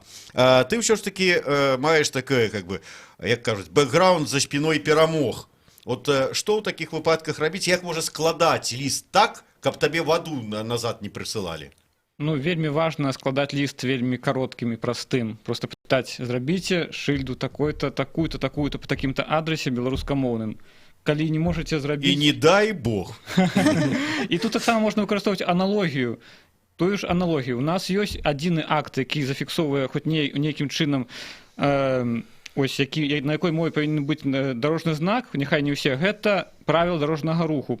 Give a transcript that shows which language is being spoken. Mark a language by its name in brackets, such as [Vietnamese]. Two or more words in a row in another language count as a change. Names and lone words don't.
[Belarusian] Ты ўсё ж такі маеш такое, [Russian] как бы, [Belarusian] як кажуць, бэкграунд за спіной перамог. Вот што ў такіх выпадках рабіць, як можа складаць ліст так, каб табе ваду назад не прысылалі? Ну, вельмі важна складаць ліст вельмі кароткім і простым. Просто пытаць, зрабіце шыльду такой-то, такую-то, такую-то по такім-то адрасе беларускамоўным. Калі не можаце зрабіць... І не дай Бог. І тут таксама можна выкарыстоўваць аналогію. Тую ж аналогію. У нас ёсць адзіны акт, які зафіксоўвае хоць нейкім чынам ось, на якой мове павінен быць дарожны знак, няхай не ўсе, гэта правіл дарожнага руху.